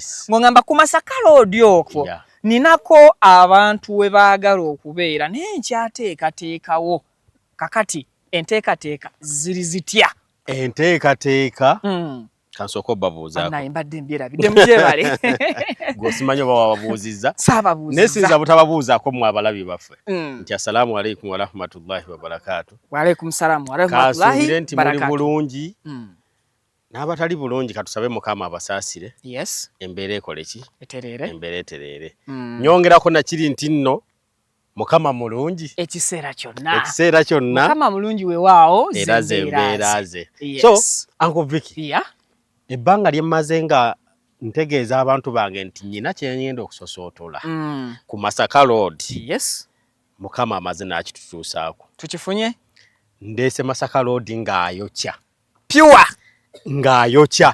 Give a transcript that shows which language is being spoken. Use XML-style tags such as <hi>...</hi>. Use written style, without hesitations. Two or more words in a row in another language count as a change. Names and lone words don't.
<lg>Ng'ongamba ku Masaka Road okwo. Ninako abantu we baagala okubeera naye nkyateekateekawo. Kakati enteekateeka ziri zitya? Enteekateeka kansooka babuuzaako. Naye mbadde mbyerabidde mugyebale. Gwosimanyi oba wababuuzizza. Saababuuzizza. Nesinza butababuuzaako mu abalabi baffe.</lg> <ar>Nti السلام عليكم ورحمة الله وبركاته. وعليكم السلام ورحمة الله وبركاته.</ar> <lg>Nti muli bulungi. N'abatali bulungi katusabe Mukama abasaasire. Yes. Embeera ekole ki? Etereere. Embeera etereere. Nyongerako na kiri nti nno Mukama mulungi. Ekiseera kyonna. Ekiseera kyonna. Mukama mulungi weewaawo era ze embeera ze. Yes. So, Uncle Vicky. Yeah. Ebbanga lye mmaze nga ntegeeza abantu bange nti nnyina kye ngenda okusosootola. Ku Masaka Road. Yes. Mukama amaze n'akitutuusaako. Tukifunye? Ndeese Masaka Road ng'ayokya. Pure. Ng'ayokya.</lg>